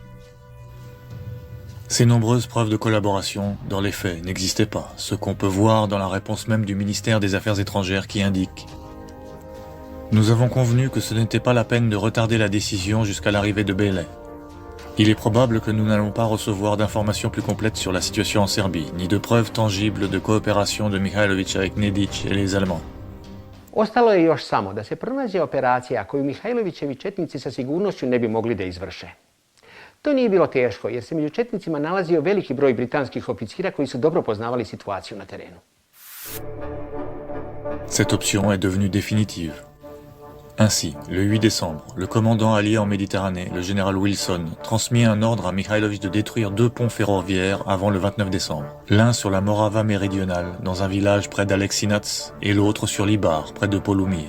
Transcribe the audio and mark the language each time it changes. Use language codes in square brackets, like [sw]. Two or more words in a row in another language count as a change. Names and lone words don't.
[fr] Ces nombreuses preuves de collaboration, dans les faits, n'existaient pas, ce qu'on peut voir dans la réponse même du ministère des Affaires étrangères qui indique « Nous avons convenu que ce n'était pas la peine de retarder la décision jusqu'à l'arrivée de Bele. Il est probable que nous n'allons pas recevoir d'informations plus complètes sur la situation en Serbie, ni de preuves tangibles de coopération de Mihajlović avec Nedić et les Allemands. » [sr] Ostalo je još samo da se pronađe operacija koju Mihajlovićevi četnici sa sigurnošću ne bi mogli da izvrše. To nije bilo teško jer se među četnicima nalazio veliki broj britanskih oficira koji su dobro poznavali situaciju na terenu. [fr] Cette option est devenue définitive. Ainsi, le 8 décembre, le commandant allié en Méditerranée, le général Wilson, transmit un ordre à Mihajlović de détruire 2 ponts ferroviaires avant le 29 décembre. L'un sur la Morava méridionale, dans un village près d'Aleksinac, et l'autre sur l'Ibar, près de Polumir.